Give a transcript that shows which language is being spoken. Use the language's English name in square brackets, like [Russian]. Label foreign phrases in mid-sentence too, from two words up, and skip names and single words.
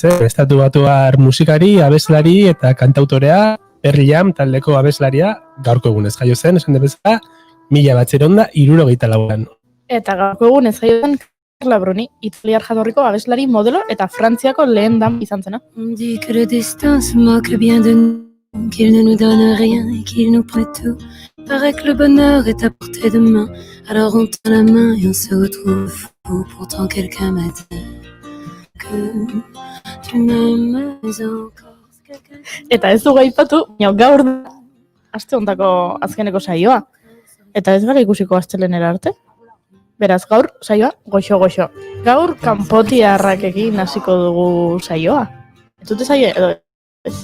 [Basque] zen, Estatu Batuar musikari, abeslari eta kantautorea, Pearl Jam taldeko abeslaria gaurko egunez jaio zen, esan debezala, 1964an. Eta gaurko egunez jaio zen Carla Bruni, italiar jatorriko abeslari modelo eta Frantziako lehen dam izan zena. [French] On dit que le destin se moque bien de nous, qu'il ne nous donne rien et qu'il nous prête tout. Paraît que le bonheur est à portée de main, alors on tend la main et on se retrouve fou. Pourtant quelqu'un m'a dit que tu m'aimes encore. [Basque] Eta ez dugu aipatu, gaur da aste hontako azkeneko saioa. Eta ez gara ikusiko astelehenera arte. Beraz, gaur saioa goxo-goxo. Gaur kanpotiarrakekin hasiko dugu saioa. Ez dute saioa edo ez?